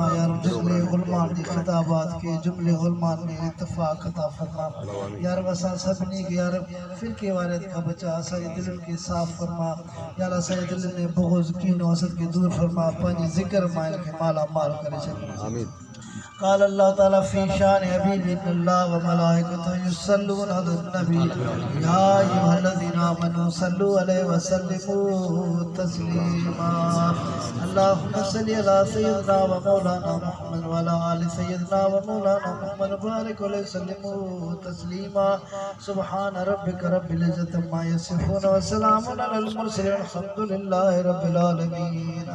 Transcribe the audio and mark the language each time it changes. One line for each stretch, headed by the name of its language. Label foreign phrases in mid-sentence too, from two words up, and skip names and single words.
Sindhi: यार जुमिले उलमान जे ख़िताबात के जुमिले उलमान में इत्तिफ़ाक़ अता फरमा। यार असां सभिनी खे यार फ़िरके वारियत खां बचा, असांजे दिलनि खे साफ़ फरमा। यार असांजे दिलनि में बुग़्ज़ कीनो हसद खे दूर फरमा, पंहिंजे ज़िक्र मां हिन खे माला माल करे छॾ। आमीन।
Arabic: قال الله تعالى في شان حبيب الله وملائكته يصلون على النبي يا أيها الذين آمنوا صلوا عليه وسلموا تسليما اللهم صل على سيدنا ومولانا محمد وعلى آل سيدنا ومولانا محمد بارك عليه وسلموا تسليما سبحان ربك رب العزة عما يصفون وسلام على المرسلين الحمد لله رب العالمين.